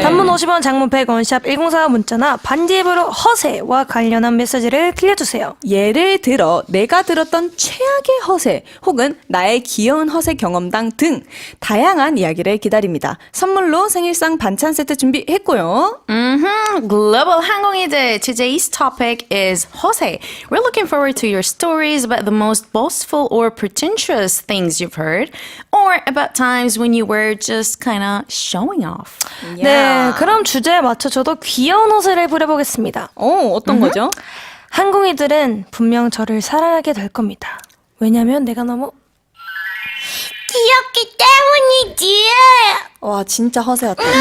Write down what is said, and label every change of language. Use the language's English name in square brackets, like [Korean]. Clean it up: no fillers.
[Korean] 단문 50원, 장문 100원, 샵 1045 문자나 반지앱으로 허세와 관련한 메시지를 들려주세요. 예를 들어 내가 들었던 최악의 허세 혹은 나의 귀여운 허세 경험담 등 다양한 이야기를 기다립니다. 선물로 생일상 반찬 세트 준비했고요. [English] Global 항공이들 today's topic is 허세. We're looking forward to your stories about the most boastful or pretentious things you've heard, or about times when you were just kind of showing off. [Korean] 네, 그럼 주제에 맞춰 저도 귀여운 허세를 부려보겠습니다. 어떤 거죠? 항공이들은 분명 저를 사랑하게 될 겁니다. 왜냐면 내가 너무 귀엽기 때문이지. 와 진짜 허세였다.